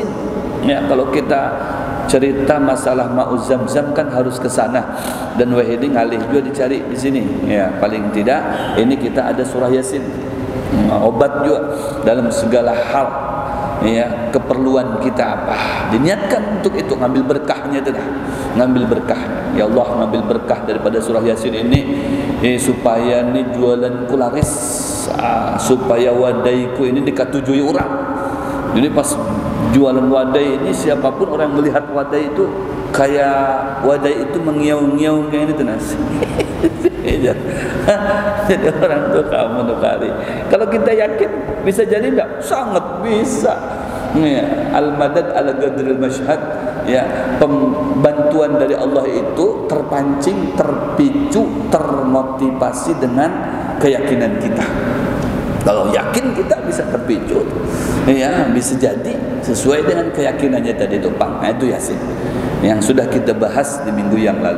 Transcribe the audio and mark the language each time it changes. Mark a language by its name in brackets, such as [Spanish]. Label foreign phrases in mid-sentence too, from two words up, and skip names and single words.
[Banjar] Ya, kalau kita cerita masalah [Arabic] ماء زمزم [Banjar] kan harus ke sana, dan wahidi ngalih juga dicari di sini. Ya, paling tidak ini kita ada surah Yasin, obat juga dalam segala hal. Ya, keperluan kita apa diniatkan untuk itu, ngambil berkahnya itu dah, ngambil berkah. Ya Allah, ngambil berkah daripada surah Yasin ini, supaya ni jualanku laris, supaya wadaiku ini dikatujui orang. Jadi pas jualan wadai ini, siapapun orang melihat wadai itu kayak wadai itu mengiau-ngiau kayak ini tuh nasi. Jadi orang tuh kamu tuh kali. Kalau kita yakin bisa jadi enggak? Sangat bisa. [Arabic] يا، المدد على قدر المشهد. [Banjar] Ya, pembantuan dari Allah itu terpancing, terpicu, termotivasi dengan keyakinan kita. Kalau yakin kita bisa terpicu, ya bisa jadi sesuai dengan keyakinannya tadi itu, Pak. Nah, itu Yasin yang sudah kita bahas di minggu yang lalu.